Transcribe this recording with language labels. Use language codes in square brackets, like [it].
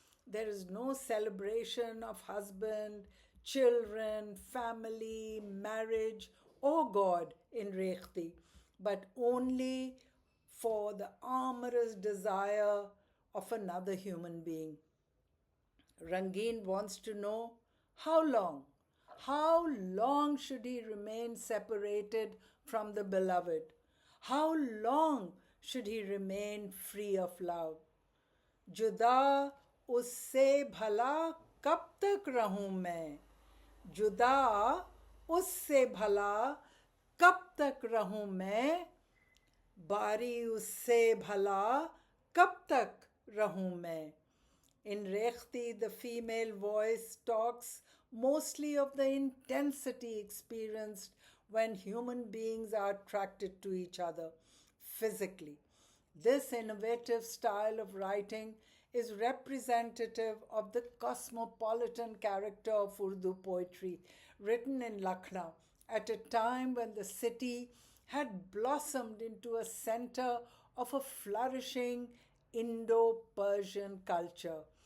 [en] There is no celebration of husband, children, family, marriage, or God in Rekhti, but only for the amorous desire of another human being. Rangin wants to know how long? How long should he remain separated from the beloved? How long should he remain free of love? [hi] जुदा उससे भला कब तक रहूं मैं? जुदा उससे भला कब तक रहूं मैं? बारी उससे भला कब तक रहूं मैं? [en] In Rekhti, the female voice talks mostly of the intensity experienced when human beings are attracted to each other physically. This innovative style of writing is representative of the cosmopolitan character of Urdu poetry written in Lucknow at a time when the city had blossomed into a center of a flourishing Indo-Persian culture,